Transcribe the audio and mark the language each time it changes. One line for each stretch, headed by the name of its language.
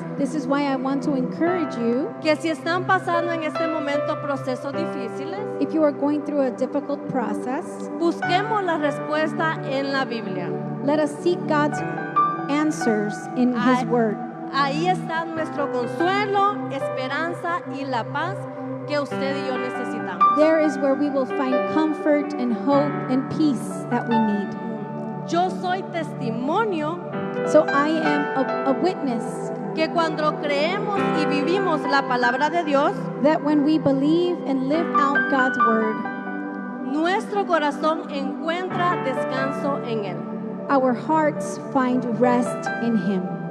English: This is why I want to encourage you,
Spanish: que si están pasando en este momento procesos difíciles,
English: if you are going through a difficult process,
Spanish: busquemos la respuesta en la Biblia.
English: let us seek God's answers in his word.
Spanish: Ahí está nuestro consuelo, esperanza y la paz que usted y yo necesitamos.
English: There is where we will find comfort and hope and peace that we need.
Spanish: Yo soy testimonio
English: So I am a witness
Spanish: que cuando creemos y vivimos la palabra de Dios,
English: that when we believe and live out God's word,
Spanish: nuestro corazón encuentra descanso en Él.
English: our hearts find rest in him.